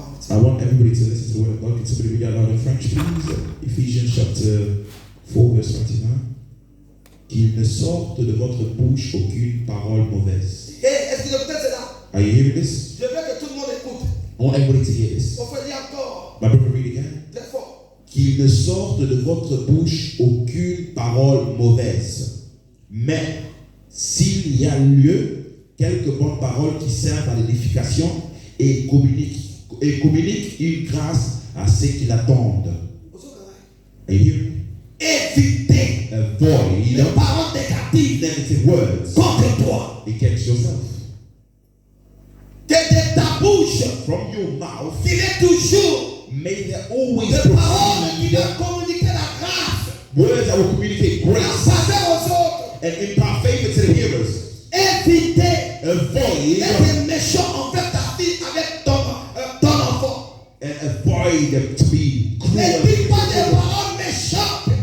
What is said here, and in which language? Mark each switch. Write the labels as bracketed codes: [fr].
[en] I want everybody to listen to the word of God. Can somebody read out loud in French please? Ephesians chapter 4 verse 29. [fr] Qu'il ne sorte de votre bouche aucune parole mauvaise. [en] Are you hearing this? I want everybody to hear this. My brother, read again. [fr] Qu'il ne sorte de votre bouche aucune parole mauvaise. Mais s'il y a lieu, quelques bonnes paroles qui servent à l'édification et communiquent une grâce à ceux qui l'attendent. [en] Are you hearing? [fr] Évitez les paroles négatives, [en] negative words [fr] contre toi. [en] Against yourself. [fr] Que de ta bouche, [en] from your mouth, [fr] il est toujours [en] may there always [fr] des paroles qui vont communiquer la grâce, [en] words that will communicate [fr] la [en] grace [fr] faveur aux autres, [en] and impart favor to the hearers. [fr] Évitez [en] Avoid [fr] d'être méchant envers ta fille avec ton enfant. [en] And avoid them to be cruel. [fr] Ne dis pas des paroles méchantes.